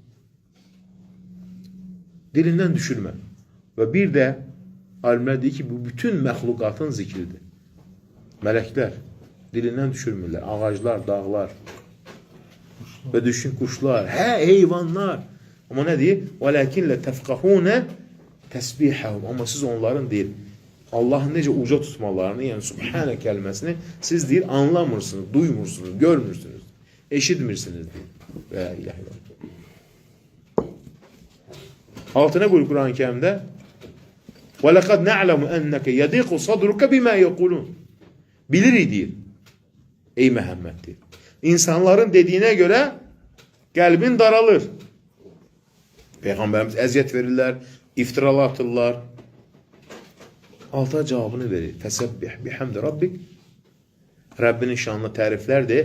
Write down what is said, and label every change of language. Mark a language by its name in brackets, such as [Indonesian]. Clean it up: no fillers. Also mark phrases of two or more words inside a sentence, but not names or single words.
[Azerbaijani] Dilindən düşürmə. Və bir də alimlər deyir ki, bu bütün məxluqatın zikridir. Mələklər dilindən düşürmürlər. Ağaclar, dağlar və düşün quşlar, heyvanlar. Amma nə deyir? [Arabic] وَلَكِنْ لَتَفْقَهُونَ تَسْبِحَهُمْ. [Azerbaijani] Amma siz onların deyir, Allahın necə uca tutmalarını, yəni Subhanə kəlməsini siz deyir, anlamırsınız, duymursunuz, görmürsünüz, eşitmirsiniz deyir. [Arabic] Və إله إلا الله. [Azerbaijani] Altına buyur [Arabic] Kur'an-ı Kerim'də وَلَقَدْ نَعْلَمُ أَنَّكَ يَدِيقُ صَدْرُكَ بِمَا يَقُولُونَ. [Azerbaijani] Bilirik deyir. Ey Məhəmməd deyir. İnsanların dediyinə görə qəlbin daralır. Peyğəmbərimiz əziyyət verirlər, iftiralar atırlar. Alta cavabını verir. [Arabic] فسبح بحمد ربك. [Azerbaijani] Rəbbinin şanlı təriflər de.